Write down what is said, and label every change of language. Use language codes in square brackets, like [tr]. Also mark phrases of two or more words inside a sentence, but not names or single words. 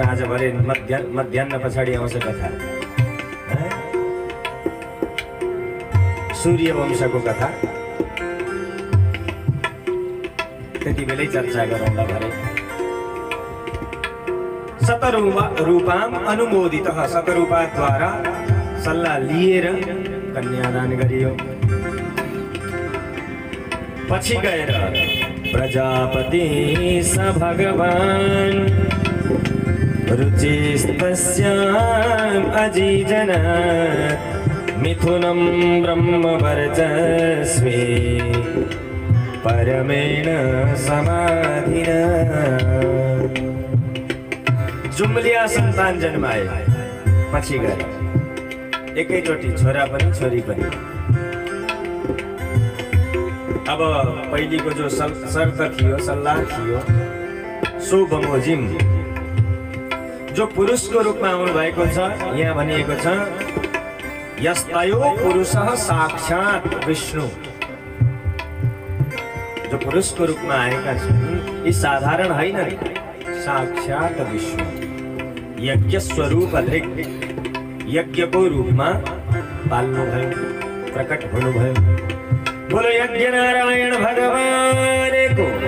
[ne] आज भरे मध्याह्न पछाडि आउँछ कथा, सूर्य वंशको कथा, त्यति बेलै चर्चा गरौँला भरे। [sa] शतरूपाम अनुमोदितः, [ne] शतरूपाद्वारा सल्लाह लिएर कन्यादान गरियो। पछि गएर [sa] प्रजापति स भगवान रुचिस्तस्याम् अजीजनात् मिथुनं ब्रह्मवर्चस्वे परमेण समाधिना। [ne] जुम्लिया सन्तान जन्माए पछि गएर, एकैचोटि छोरा पनि छोरी पनि। अब पहिलेको जो शर्त थियो, सल्लाह थियो, सो बमोजिम जो पुरुषको रूपमा आउनु भएको छ, यहाँ भनिएको छ [sa] यस्तयो पुरुषः साक्षात् विष्णु। [ne] जो पुरुषको रूपमा आएका छन् यी साधारण होइन, [sa] साक्षात् विष्णु, यज्ञ स्वरूप दृक्, [ne] यज्ञको रूपमा पाल्नुभयो, प्रकट हुनुभयो। बोलो यज्ञ नारायण भगवानको।